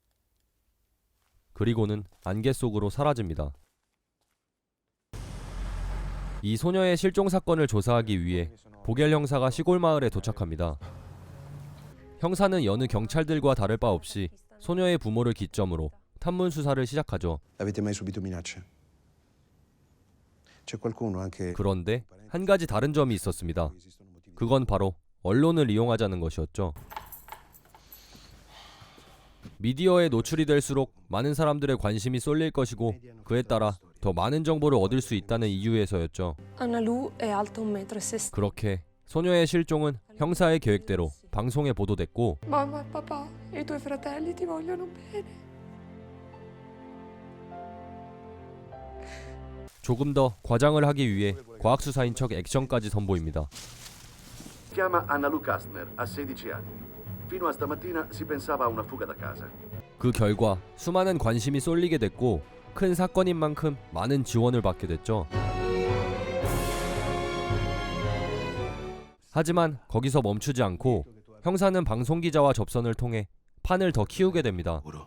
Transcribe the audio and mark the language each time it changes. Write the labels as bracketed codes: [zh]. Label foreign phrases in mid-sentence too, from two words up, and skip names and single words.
[ko] 그리고는 안개 속으로 사라집니다. 이 소녀의 실종 사건을 조사하기 위해 보겔 형사가 시골 마을에 도착합니다. 형사는 여느 경찰들과 다를 바 없이 소녀의 부모를 기점으로 탐문 수사를 시작하죠. [it] Avete mai subito minacce? C'è qualcuno anche [ko] 그런데 한 가지 다른 점이 있었습니다. 그건 바로 언론을 이용하자는 것이었죠. 미디어에 노출이 될수록 많은 사람들의 관심이 쏠릴 것이고 그에 따라 더 많은 정보를 얻을 수 있다는 이유에서였죠. [it] Analu è alta 1,60 m. [ko] 그렇게 소녀의 실종은 형사의 계획대로 방송에 보도됐고 [it] Mamma e papà, i tuoi fratelli ti vogliono bene. [ko] 조금 더 과장을 하기 위해 과학수사인 척 액션까지 선보입니다. [it] Chiama Analu Kastner, ha 16 anni. Fino a stamattina si pensava a una fuga da casa. [ko] 그 결과 수많은 관심이 쏠리게 됐고 큰 사건인 만큼 많은 지원을 받게 됐죠. 하지만 거기서 멈추지 않고 형사는 방송기자와 접선을 통해 판을 더 키우게 됩니다.